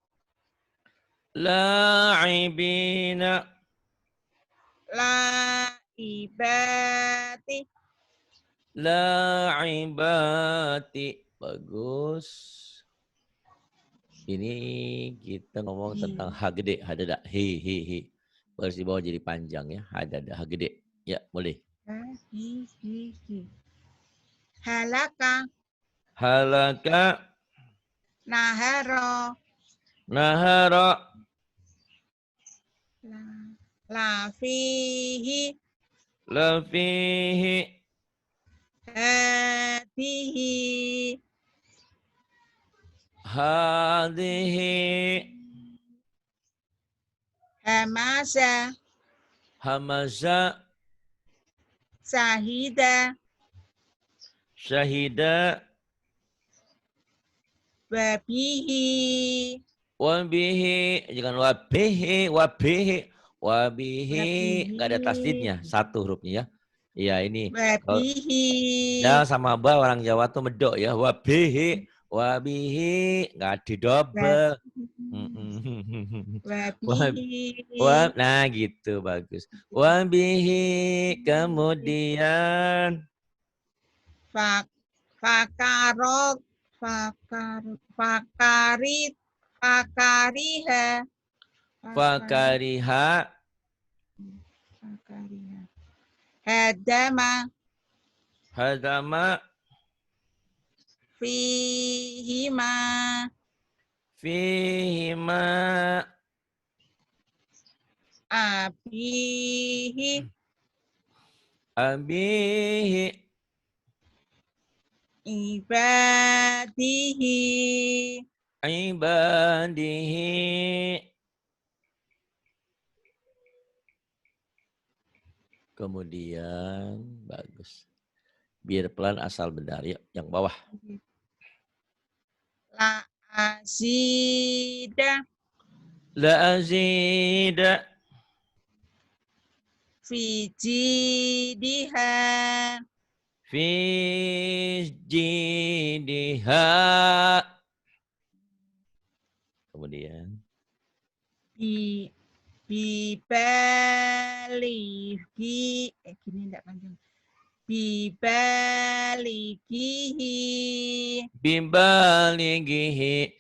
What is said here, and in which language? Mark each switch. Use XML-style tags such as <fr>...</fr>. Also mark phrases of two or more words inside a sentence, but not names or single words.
<id>La'ibina. Laibati. La'ibati. Bagus. Ini kita ngomong tentang ha gede, hadada, he, he, he. Baris di bawah jadi panjang ya, hadada, ha gede. Ya, boleh. Halaka. Halaka. Naharo. Nahara. Lafihi. Lafihi. Hadihi. Hadihi. Hamasa. Hamaza. Sahida. Syahida. Wabihi. Wabihi. Jangan wabihi. Wabihi. Wabihi. Nggak ada tasdidnya. Satu hurufnya ya. Iya ini. Kalau Wabihi. ya sama ba orang Jawa tuh medok ya.</id> <ar>وبه. وبه.</ar> <id>Nggak ada double. Wabihi. Nah gitu bagus. Wabihi. Kemudian.</id> <ar>فكرك. فكرت.</ar> <id>Fakariha. Fakariha. Fakariha. Hadama. Hadama. Fihima. Fihima. Abihi. Abihi. ibadihi ibadihi. Kemudian bagus. Biar pelan asal benar. Yuk, yang bawah.</id> <ar>لا أزيد لا أزيد في جيدها في جيدها.</ar> <id>Kemudian</id> <ar>ب ببالغي</ar> <id>gini enggak panjang bibalighihi bimbalighihi.</id>